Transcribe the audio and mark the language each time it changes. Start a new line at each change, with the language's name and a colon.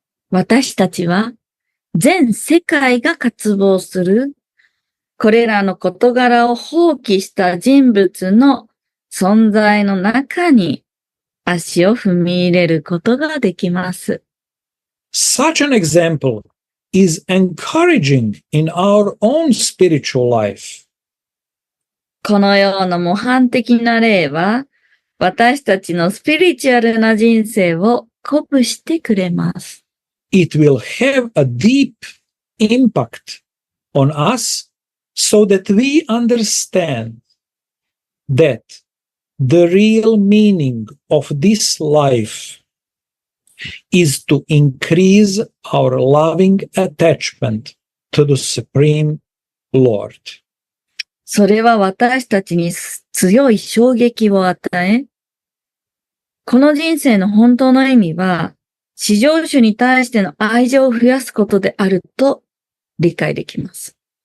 Japanese: 私たちは全世界が渇望するこれらの事柄を放棄した人物の存在の中に足を踏み入れることができます。
English: Such an example is encouraging in our own spiritual life.
Japanese: このような模範的な例は、私たちのスピリチュアルな人生を鼓舞してくれます。
English: It will have a deep impact on us so that we understand that the real meaning of this life is to increase our loving attachment to the Supreme Lord.
Japanese: それは私たちに強い衝撃を与え、この人生の本当の意味は、至上主に対しての愛情を増やすことであると理解できます。